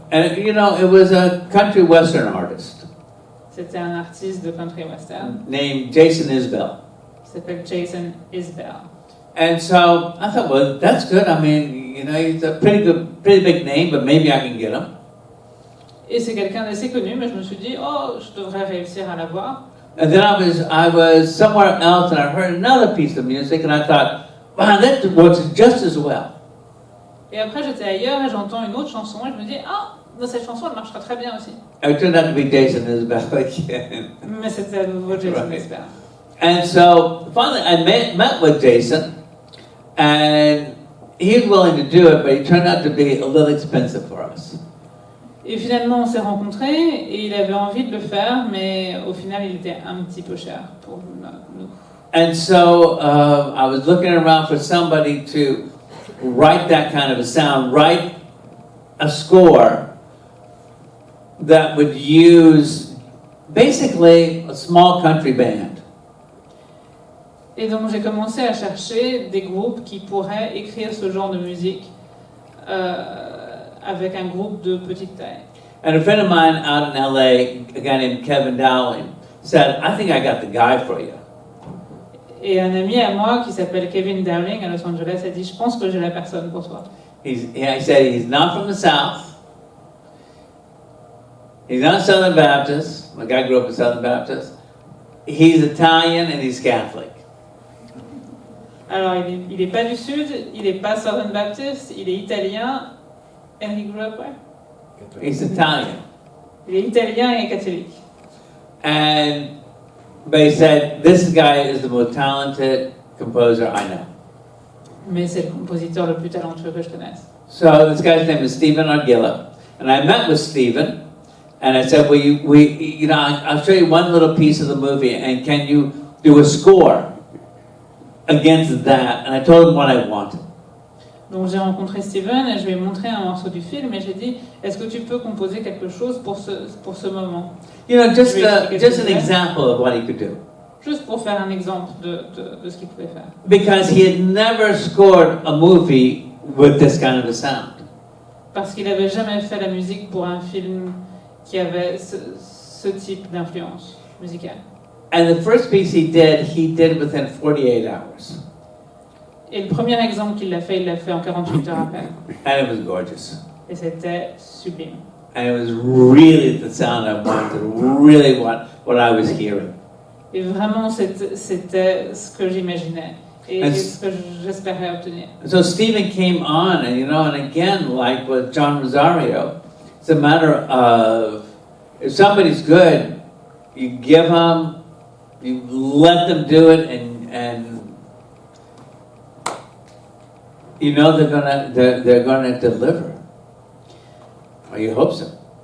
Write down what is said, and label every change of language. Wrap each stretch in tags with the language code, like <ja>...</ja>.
<en>And you know, it was a country western artist</en> <fr>C'était un artiste de country western</fr> <en>named Jason Isbell.</en> <fr>qui s'appelle Jason Isbell.</fr> <en>And so I thought, well, that's good. I mean, you know, he's a pretty big name, but maybe I can get him.</en> <fr>Et c'est quelqu'un d'assez connu, mais je me suis dit, oh, je devrais réussir à l'avoir.</fr> <en>And then I was somewhere else, and I heard another piece of music, and I thought, wow, that works just as well.</en> <fr>Et après, j'étais ailleurs et j'entends une autre chanson et je me dis, ah, cette chanson, elle marchera très bien aussi.</fr> <en>It turned out to be Jason Isbell again.</en> <fr>Mais c'était à nouveau Jason</fr> <en>Right.</en> <fr>Isbell.</fr> <en>And so finally, I met with Jason, and he was willing to do it, but he turned out to be a little expensive for us.</en> <fr>Et finalement, on s'est rencontrés et il avait envie de le faire, mais au final, il était un petit peu cher pour nous.</fr> <en>And so I was looking around for somebody to write that kind of a sound, write a score that would use basically a small country band.</en> <fr>Et donc j'ai commencé à chercher des groupes qui pourraient écrire ce genre de musique avec un groupe de petite taille.</fr> <en>And a friend of mine out in LA, a guy named Kevin Dowling, said, "I think I got the guy for you."</en> <fr>Et un ami à moi qui s'appelle Kevin Dowling à Los Angeles a dit, je pense que j'ai la personne pour toi.</fr> <en>He said he's not from the South. He's not Southern Baptist. Like I grew up a Southern Baptist. he's Italian and he's Catholic.</en> <fr>Alors, il est pas du Sud, il est pas Southern Baptist, il est italien.</fr> <en>And he grew up where? He's Italian.</en> <fr>Il est italien et catholique.</fr> <en>And they said, this guy is the most talented composer I know.</en> <fr>Mais c'est le compositeur le plus talentueux que je connaisse.</fr> <en>So this guy's name is Stephen Arguilla. And I met with Stephen and I said, I'll show you one little piece of the movie and can you do a score against that? And I told him what I wanted.</en> <fr>Donc j'ai rencontré Steven et je lui ai montré un morceau du film et j'ai dit, est-ce que tu peux composer quelque chose pour ce moment?</fr> <en>Just an example of what he could do.</en> <fr>Juste pour faire un exemple de ce qu'il pouvait faire.</fr> <en>Because he had never scored a movie with this kind of a sound.</en> <fr>Parce qu'il n'avait jamais fait la musique pour un film qui avait ce type d'influence musicale.</fr> <en>And the first piece he did within 48 hours.</en> <fr>Et le premier exemple qu'il l'a fait, il l'a fait en 48 heures à peine.</fr> <en>And it was gorgeous.</en> <fr>Et c'était sublime.</fr> <en>And it was really the sound I wanted, really what I was hearing.</en> <fr>Et vraiment, c'était ce que j'imaginais et ce que j'espérais obtenir.</fr> <en>So Stephen came on, and again, like with John Rosario, it's a matter of if somebody's good, you give them, you let them do it, and you know they're gonna deliver, or you hope so.</en>